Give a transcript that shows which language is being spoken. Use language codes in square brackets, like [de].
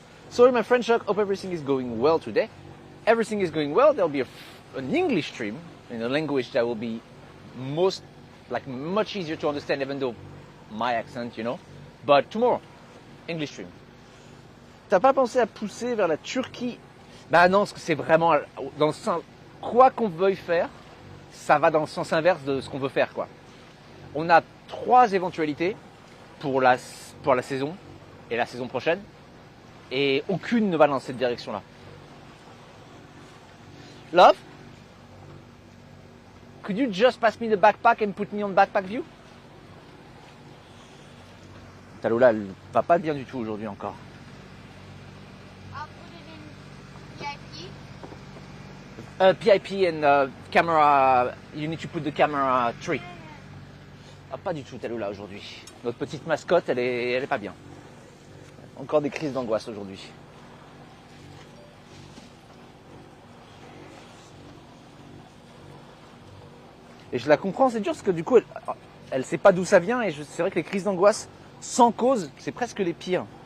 [en] Sorry my French Chuck, hope everything is going well today. Everything is going well, there'll be an English stream in a language that will be much easier to understand, even though my accent, you know. But tomorrow, English stream. [fr] T'as pas pensé à pousser vers la Turquie? Bah non, parce que c'est vraiment dans le sens, quoi qu'on veuille faire, ça va dans le sens inverse de ce qu'on veut faire, quoi. On a 3 éventualités pour la saison et la saison prochaine, et aucune ne va dans cette direction-là. [en] Love, could you just pass me the backpack and put me on backpack view? [fr] Talula, elle va pas bien du tout aujourd'hui encore. [en] I'll put it in VIP. PIP and camera, you need to put the camera 3. [fr] Ah, pas du tout Talula aujourd'hui. Notre petite mascotte, elle est pas bien. Encore des crises d'angoisse aujourd'hui. Et je la comprends, c'est dur parce que du coup, elle sait pas d'où ça vient et c'est vrai que les crises d'angoisse sans cause, c'est presque les pires.